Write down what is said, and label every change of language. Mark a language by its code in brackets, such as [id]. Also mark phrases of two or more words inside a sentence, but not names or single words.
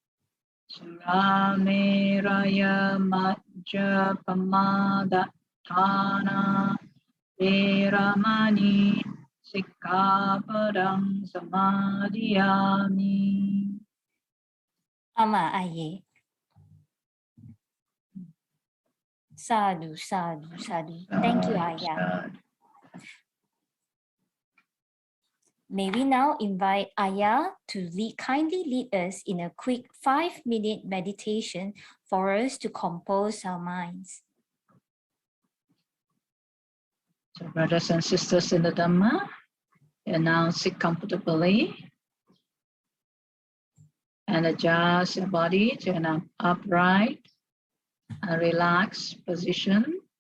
[pi] Surameraya Majjapamadatthana Veramani Sikkhapadam Samadhiyami. Ama aye. Sadhu, sadhu, sadhu. [en] Thank you, Aya. May we now invite Aya to kindly lead us in a quick 5-minute meditation for us to compose our minds. So brothers and sisters in the Dhamma, you now sit comfortably and adjust your body to an upright and relaxed position.